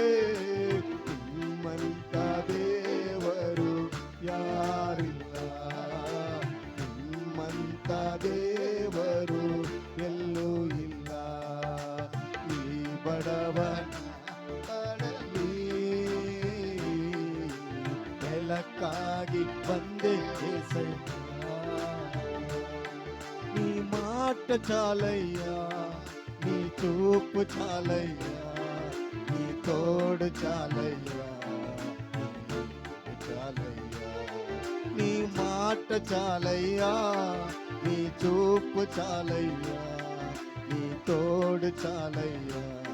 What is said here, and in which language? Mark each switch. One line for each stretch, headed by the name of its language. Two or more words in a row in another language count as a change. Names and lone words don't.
Kannada: ನಿಮ್ಮಂತ ದೇವರು ಯಾರಿಲ್ಲ ನಿಮ್ಮಂತ ದೇವರು ಎಲ್ಲೂ ಇಲ್ಲ ಈ ಬಡವನ ಬೆಳಕಾಗಿ ಬಂದೆ ಏಸಯ್ಯ
Telugu: నీ మాట చాలయ్యా నీ చూపు చాలయ్యా నీ తోడు చాలయ్యా చాలయ్యా నీ మాట చాలయ్యా నీ చూపు చాలయ్యా నీ తోడు చాలయ్యా